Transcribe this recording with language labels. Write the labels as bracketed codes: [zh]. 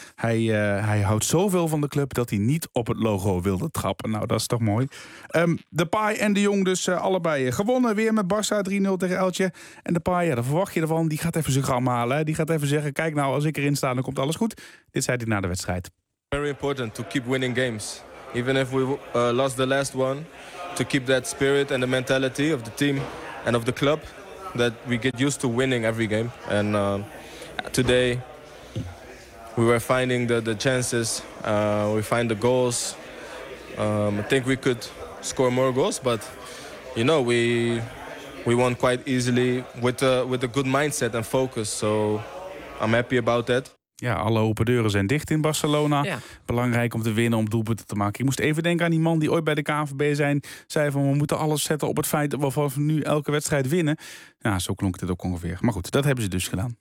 [nl] Hij houdt zoveel van de club dat hij niet op het logo wilde trappen. Nou, dat is toch mooi. De Paai en de Jong dus allebei gewonnen. Weer met Barça 3-0 tegen Elche. En de Paai, ja, daar verwacht je ervan. Die gaat even zijn gram halen. Die gaat even zeggen: kijk nou, als ik erin sta, dan komt alles goed. Dit zei hij na de wedstrijd. [en] Very important to keep winning games. Even if we lost the last one. To keep that spirit and the mentality of the team and of the club. That we get used to winning every game. And today we were finding the chances. We find the goals. I think we could score more goals, but you know, we won quite easily with a good mindset and focus. So I'm happy about that. [nl] Ja, alle open deuren zijn dicht in Barcelona. Ja. Belangrijk om te winnen, om doelpunten te maken. Ik moest even denken aan die man die ooit bij de KNVB zei van: we moeten alles zetten op het feit dat we vanaf nu elke wedstrijd winnen. Ja, zo klonk het ook ongeveer. Maar goed, dat hebben ze dus gedaan.